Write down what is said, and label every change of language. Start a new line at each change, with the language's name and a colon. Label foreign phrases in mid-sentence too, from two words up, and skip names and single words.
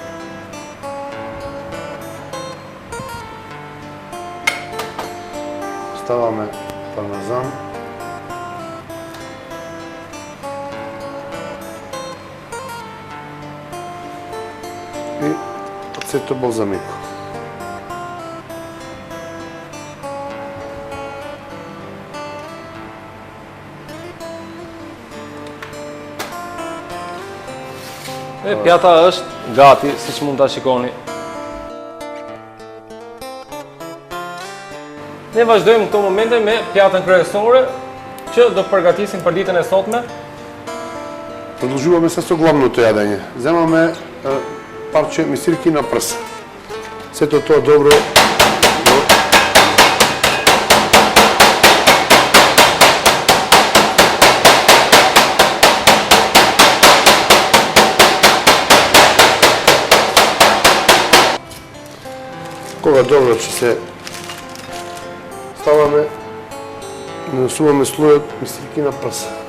Macedonian: Ставаме пармезан. И
Italian: aceto balsamico.
Albanian: Pjata është gati, siç mund ta shikoni. Ne vazhdojmë këto momente me pjatën kryesore që do përgatisim për ditën e sotme.
Macedonian: Продолжуваме со главното јадење. Земаме парче мисирки на прс. Сето тоа добро кога добро ќе се ставаме и нанесуваме слојот мисирки на прс.